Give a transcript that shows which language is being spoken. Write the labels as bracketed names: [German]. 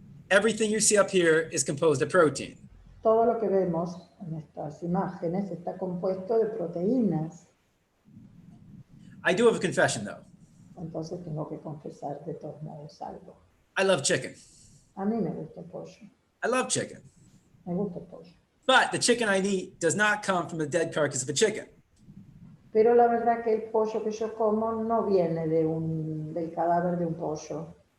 [English] Everything you see up here is composed of protein. [Spanish] Todo lo que vemos en estas imágenes está compuesto de proteínas. [English] I do have a confession though. [Spanish] Entonces tengo que confesar de todos modos algo. [English] I love chicken. [Spanish] A mí me gusta el pollo. [English] I love chicken. [Spanish] Me gusta el pollo. [English] But the chicken I eat does not come from the dead carcass of a chicken. [Spanish] Pero la verdad que el pollo que yo como no viene del cadáver de un pollo.